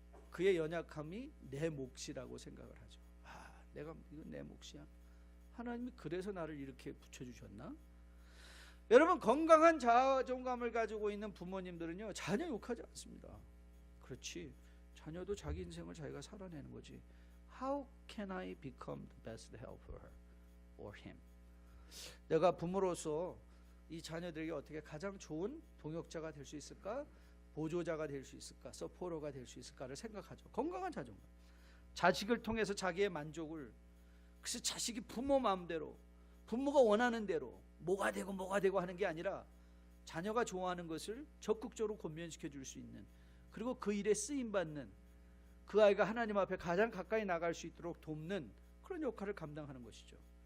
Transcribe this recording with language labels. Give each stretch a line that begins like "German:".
Korean: 그의 연약함이 내 몫이라고 생각을 하죠. 이건 내 몫이야. 하나님이 그래서 나를 이렇게 붙여주셨나? 여러분, 건강한 자존감을 가지고 있는 부모님들은요, 자녀 욕하지 않습니다. 그렇지, 자녀도 자기 인생을 자기가 살아내는 거지.
English: How can I become the best help for her or him?
Korean: 내가 부모로서 이 자녀들에게 어떻게 가장 좋은 동역자가 될 수 있을까? 보조자가 될 수 있을까? 서포터가 될 수 있을까를 생각하죠. 건강한 자존감. 자식을 통해서 자기의 만족을, 그래서 자식이 부모 마음대로 부모가 원하는 대로 뭐가 되고 하는 게 아니라 자녀가 좋아하는 것을 적극적으로 권면시켜 줄 수 있는, 그리고 그 일에 쓰임받는, 그 아이가 하나님 앞에 가장 가까이 나갈 수 있도록 돕는 그런 역할을 감당하는 것이죠.